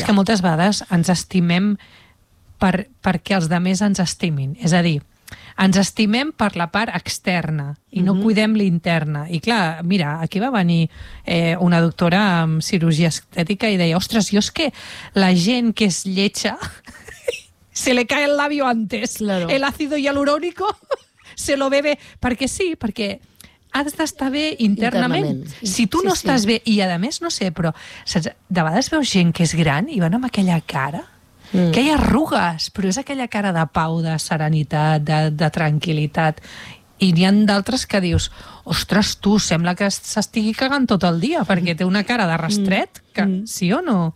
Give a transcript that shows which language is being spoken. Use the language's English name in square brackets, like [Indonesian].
[Catalan] És que moltes vegades ens estimem perquè els demés ens estimin. És a dir, ens estimem per la part externa i no cuidem l'interna. I clar, mira, aquí va venir una doctora amb cirurgia estètica i deia, ostres, jo és que la gent que és lletja... [Spanish] Se le cae el labio antes. Claro. El ácido hialurónico se lo bebe. [Catalan] Perquè sí, perquè has d'estar bé internament. Si tu no estàs bé, i a més, no sé, però saps, de vegades veus gent que és gran i van amb aquella cara, que hi ha arrugues, però és aquella cara de pau, de serenitat, de tranquil·litat. I n'hi ha d'altres que dius, ostres, tu, sembla que s'estigui cagant tot el dia, perquè té una cara de rastret, que, sí o no?